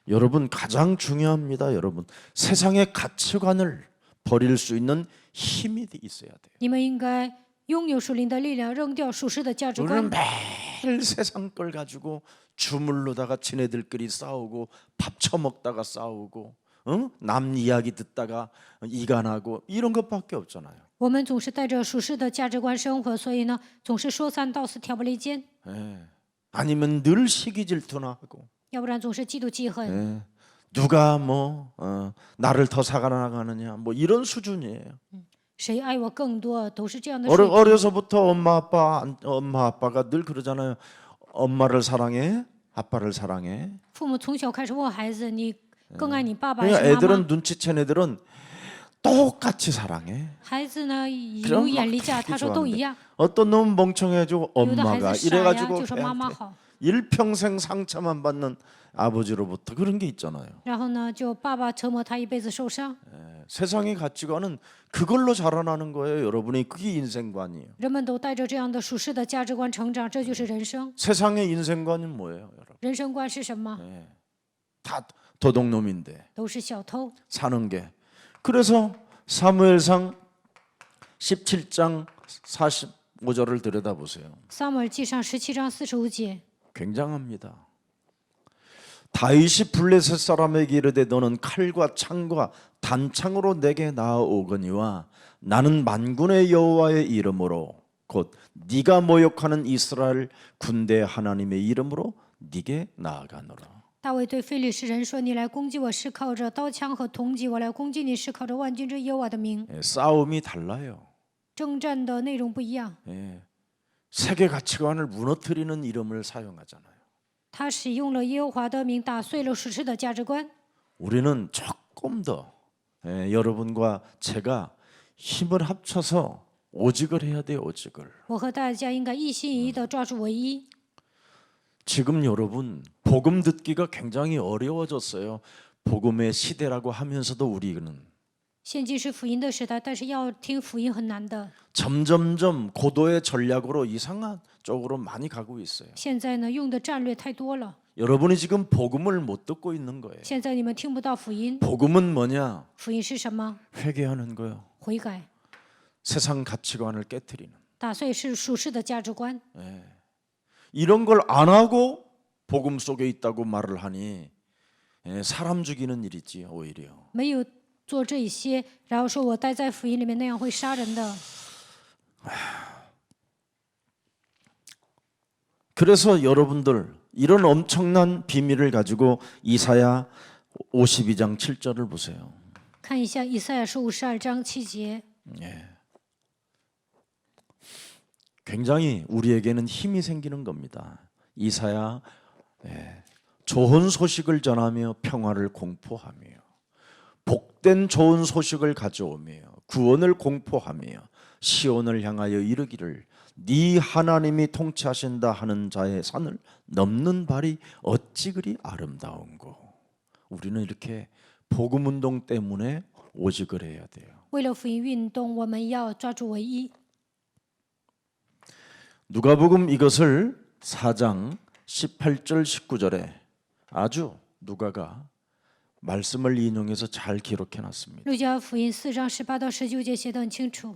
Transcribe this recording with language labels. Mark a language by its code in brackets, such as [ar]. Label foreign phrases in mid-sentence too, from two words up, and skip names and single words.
[ko] 여러분 가장 중요합니다. 여러분 세상의 가치관을 버릴 수 있는 힘이 있어야 돼요. [zh] 你们应该拥有属灵的力量，扔掉属世的价值 [ko] 우리는 [zh] 观。 [ko] 매일 세상 걸 가지고 주물르다가 지네들끼리 싸우고 밥 처먹다가 싸우고 남 이야기 듣다가 이간하고 이런 것밖에 없잖아요. [zh] 我们总是带着属世的价值观生活，所以呢，总是说三道四，挑拨离间， [ko] 예. 아니면 늘 시기 질투나 하고 [zh] 要不然总是嫉妒记恨。 [ko] 예. 누가 나를 더 사랑하느냐 뭐 이런 수준이에요. [zh] 谁爱我更多，都是这样的水平。 [ko] 어려서부터 엄마 아빠가 늘 그러잖아요. 엄마를 사랑해, 아빠를 사랑해. [zh] 父母从小开始问孩子：“你更爱你爸爸还 [ko] 그러니까 [zh] 是妈妈 [ko] 애들은 눈치챈 애들은 똑같이 사랑해. ？” [zh] 孩子呢有 [ko] 그럼 [zh] 眼力 [ko] 막 [zh] 价， [ko] 되게 [zh] 他说都一 [ko] 좋아하는데 [zh] 样。 [ko] 어떤 놈은 멍청해지고 [zh] 有的孩 [ko] 엄마가 [zh] 子傻呀， [ko] 이래가지고 [zh] 就说妈妈 [ko] 애한테 [zh] 好， [ko] 일평생 상처만 받는 아버지로부터 그런 게 있잖아요. [zh] 然后呢，就爸爸折磨他一辈子受伤。 [ko] 세상의 가치관은 그걸로 자라나는 거예요. 여러분이 그게 인생관이에요. [zh] 人们都带着这样的属世的价值观成长，这就是人生。 [ko] 세상의 인생관은 뭐예요, 여러분? [zh] 人生观是什么？ [ko] 다 도둑놈인데 [zh] 都是小偷。 [ko] 사는 게. 그래서 사무엘상 17장 45절을 들여다보세요. [zh] 撒母耳记上17章45节， [ko] 굉장합니다. 다윗이 블레셋 사람에게 이르되 너는 칼과 창과 단창으로 내게 나아오거니와 나는 만군의 여호와의 이름으로 곧 네가 모욕하는 이스라엘 군대 하나님의 이름으로 네게 나아가노라. [zh] 大卫对非利士人说：“你来攻击我是靠着刀枪和铜戟，我来攻击你是靠着万军之耶和华的名。 [ko] 싸움이 달라요. [zh] 征战的内容不一样， [ko] 세계 가치관을 무너뜨리는 이름을 사용하잖아요. [zh] 他使用了耶和华的名，打碎了属世的价值观。 [ko] 우리는 조금 더 여러분과 제가 힘을 합쳐서 오직을 해야 돼요. 오직을. [zh] 我和大家应该一心一意的抓住唯一。 [ko] 지금 여러분 복음 듣기가 굉장히 어려워졌어요. 복음의 시대라고 하면서도 우리는 [zh] 现今是福音的时代，但是要听福音很难的。 [ko] 점점점 고도의 전략으로 이상한 쪽으로 많이 가고 있어요. [zh] 现在呢，用的战略太多了。 [ko] 여러분이 지금 복음을 못 듣고 있는 거예요. [zh] 现在你们听不到福音， [ko] 복음은 뭐냐? [zh] 福音是什么？ [ko] 회개하는 거요. [zh] 悔改， [ko] 세상 가치관을 깨뜨리는. [zh] 打碎是属世的价值观。 [ko] 이런 걸 안 하고 복음 속에 있다고 말을 하니 사람 죽이는 일이지 오히려. [zh] 没有做这一些，然后说我待在福音里面，那样会杀人的。 [ko] 그래서 여러분들 이런 엄청난 비밀을 가지고 이사야 52장 7절을 보세요. [zh] 看一下以赛亚书52章7节， [ko] 굉장히 우리에게는 힘이 생기는 겁니다. 이사야 좋은 소식을 전하며 평화를 공포하며 복된 좋은 소식을 가져오며 구원을 공포하며 시온을 향하여 이르기를 네 하나님이 통치하신다 하는 자의 산을 넘는 발이 어찌 그리 아름다운고. 우리는 이렇게 복음 운동 때문에 오직을 해야 돼요. [zh] 为了福音运动，我们要抓住唯一。 [ko] 누가복음 이것을 4장 18절 19절에 아주 누가가 말씀을 인용해서 잘 기록해 놨습니다. [zh] 路加福音4章18到19节写得很清楚。